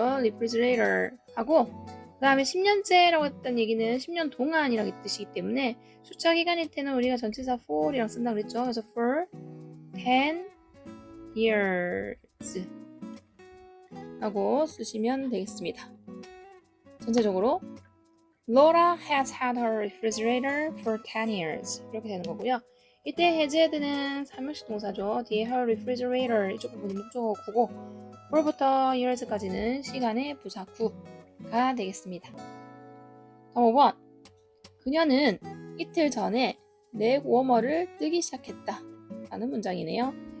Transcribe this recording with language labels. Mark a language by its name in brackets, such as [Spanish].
[Korean] refrigerator 하고 그 다음에 10년째라고 했던 얘기는 10년 동안이라는 뜻이기 때문에 숫자 기간일 때는 우리가 전치사 for이랑 쓴다고 그랬죠. 그래서 [English] for 10 years [Korean] 라고 쓰시면 되겠습니다. 전체적으로 [English] Laura has had her refrigerator for 10 years [Korean] 이렇게 되는 거고요. 이때 [English] has had [Korean] 는 3형식 동사죠. 뒤에 [English] her refrigerator [Korean] 이쪽 부분이 목적어구고 for부터 years까지는 시간의 부사구가 되겠습니다. 다음 5번 그녀는 이틀 전에 넥 워머를 뜨기 시작했다 라는 문장이네요.